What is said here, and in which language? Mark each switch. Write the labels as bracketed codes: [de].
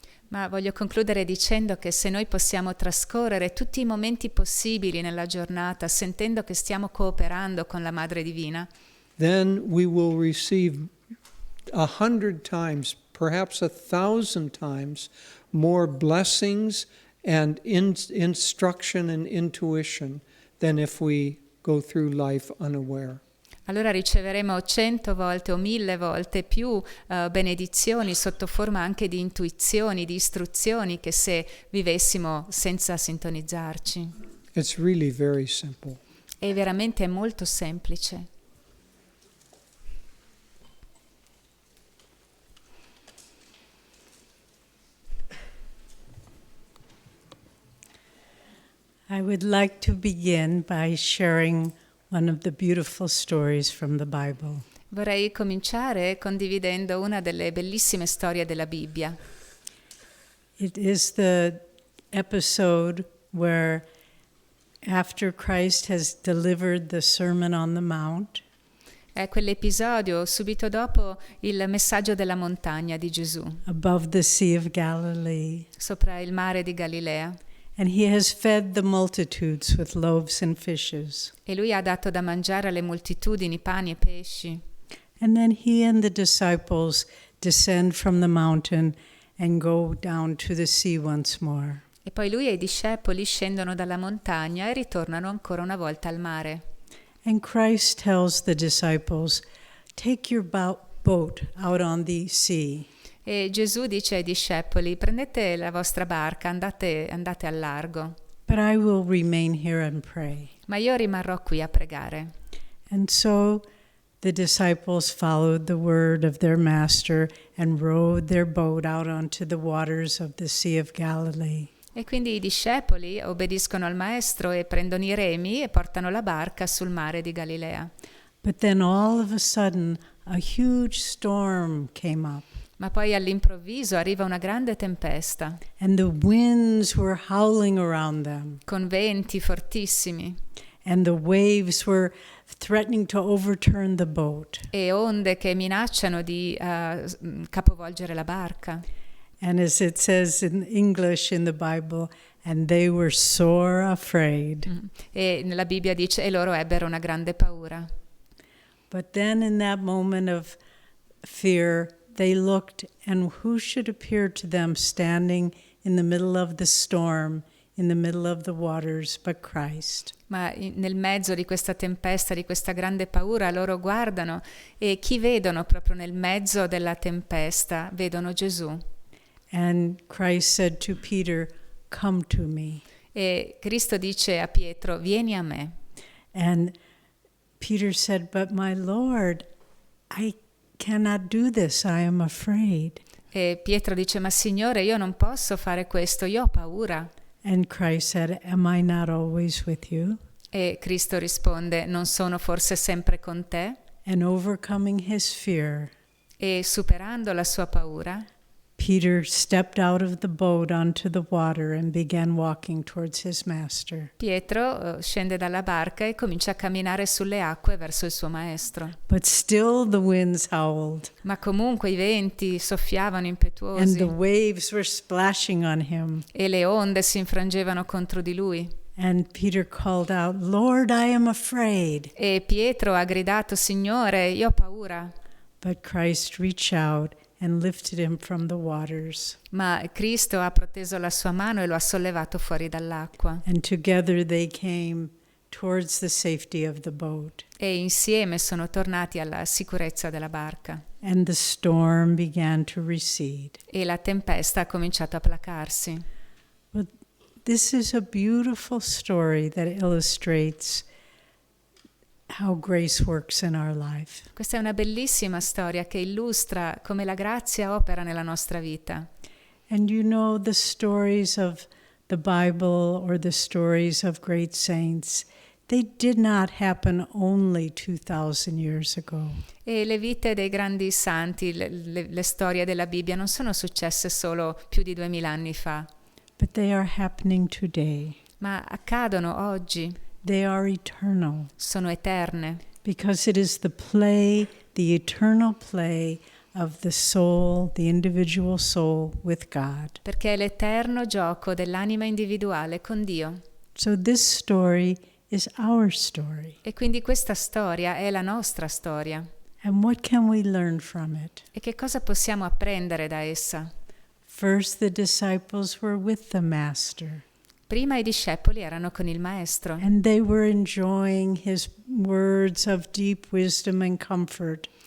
[it] Ma voglio concludere dicendo che se noi possiamo trascorrere tutti i momenti possibili nella giornata sentendo che stiamo cooperando con la Madre Divina, [en] then we will receive 100 times, perhaps 1,000 times more blessings and instruction and intuition than if we go through life unaware. [it] allora riceveremo 100 volte o 1000 volte più benedizioni sotto forma anche di intuizioni, di istruzioni, che se vivessimo senza sintonizzarci. [en] It's really very simple. [it] È veramente molto semplice. [en] I would like to begin by sharing one of the beautiful stories from the Bible. [it] Vorrei cominciare condividendo una delle bellissime storie della Bibbia. [en] It is the episode where, after Christ has delivered the Sermon on the Mount, [it] È quell'episodio subito dopo il messaggio della montagna di Gesù, [en] above the Sea of Galilee, [it] sopra il mare di Galilea. [en] and he has fed the multitudes with loaves and fishes. [it] E lui ha dato da mangiare alle moltitudini pani e pesci. [en] And then he and the disciples descend from the mountain and go down to the sea once more. [it] E poi lui e i discepoli scendono dalla montagna e ritornano ancora una volta al mare. [en] And Christ tells the disciples, "Take your boat out on the sea." [it] E Gesù dice ai discepoli: prendete la vostra barca, andate al largo, [en] But I will remain here and pray. [it] ma io rimarrò qui a pregare. [en] And so the disciples followed the word of their master and rowed their boat out onto the waters of the Sea of Galilee. [it] E quindi i discepoli obbediscono al maestro e prendono i remi e portano la barca sul mare di Galilea. [en] But then all of a sudden a huge storm came up, [it] Ma poi all'improvviso arriva una grande tempesta, [en] and the winds were howling around them, [it] con venti fortissimi [en] and the waves were threatening to overturn the boat. [it] e onde che minacciano di capovolgere la barca. [en] And as it says in English in the Bible, and they were sore afraid. [it] E nella Bibbia dice: e loro ebbero una grande paura. [en] But then in that moment of fear, they looked, and who should appear to them standing in the middle of the storm, in the middle of the waters, but Christ. [it] Ma nel mezzo di questa tempesta, di questa grande paura, loro guardano e chi vedono proprio nel mezzo della tempesta? Vedono Gesù. [en] And Christ said to Peter, "Come to me." [it] E Cristo dice a Pietro: vieni a me. [en] And Peter said, "But my Lord, I cannot do this. I am afraid." [it] E Pietro dice: ma Signore, io non posso fare questo, io ho paura. [en] And Christ said, "Am I not always with you?" [it] E Cristo risponde: non sono forse sempre con te? [en] And overcoming his fear, [it] E superando la sua paura, [en] Peter stepped out of the boat onto the water and began walking towards his master. [it] Pietro scende dalla barca e comincia a camminare sulle acque verso il suo maestro. [en] But still the winds howled, [it] Ma comunque i venti soffiavano [en] and the [it] impetuosi [en] waves were splashing on him. [it] e le onde si infrangevano contro di lui. [en] And Peter called out, "Lord, I am afraid." [it] E Pietro ha gridato: Signore, io ho paura. [en] But Christ reached out and lifted him from the waters. [it] Ma Cristo ha proteso la sua mano e lo ha sollevato fuori dall'acqua. [en] And together they came towards the safety of the boat. [it] E insieme sono tornati alla sicurezza della barca. [en] And the storm began to recede. [it] E la tempesta ha cominciato a placarsi. [en] But this is a beautiful story that illustrates how grace works in our life. [it] Questa è una bellissima storia che illustra come la grazia opera nella nostra vita. [en] And you know, the stories of the Bible or the stories of great saints, they did not happen only 2,000 years ago. [it] E le vite dei grandi santi, le storie della Bibbia non sono successe solo più di 2000 anni fa, [en] But they are happening today. [it] ma accadono oggi, [en] They are eternal. [it] sono eterne. [en] Because it is the play, the eternal play of the soul, the individual soul with God. [it] Perché è l'eterno gioco dell'anima individuale con Dio. [en] So this story is our story. [it] E quindi questa storia è la nostra storia. [en] And what can we learn from it? [it] E che cosa possiamo apprendere da essa? [en] First, the disciples were with the Master, [it] Prima i discepoli erano con il Maestro [en] and they were enjoying his words of deep wisdom and comfort.